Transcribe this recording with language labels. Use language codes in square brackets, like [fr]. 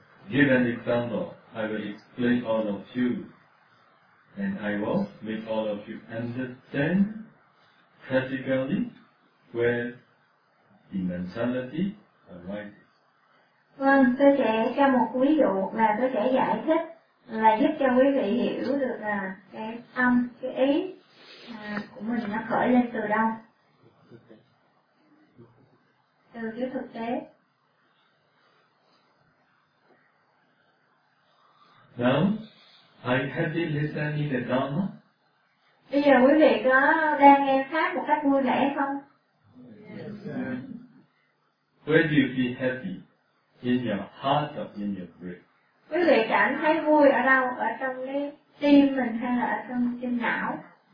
[en] Give an example, I will explain all of you, and I will make all of you understand practically where the mentality arises. [vi] Vâng, tôi sẽ cho một ví dụ là tôi sẽ giải thích là giúp cho quý vị hiểu được là cái tâm, cái ý của mình nó khởi lên từ đâu, từ cái thực tế. [en] Now, I have been listening to Dharma. [vi] Bây giờ quý vị có đang nghe pháp một cách vui vẻ không? [en] Yes. Where do you feel happy? In your heart or in your brain? [vi] Quý vị cảm thấy vui ở đâu? Ở trong cái tim mình hay là ở trong trên não?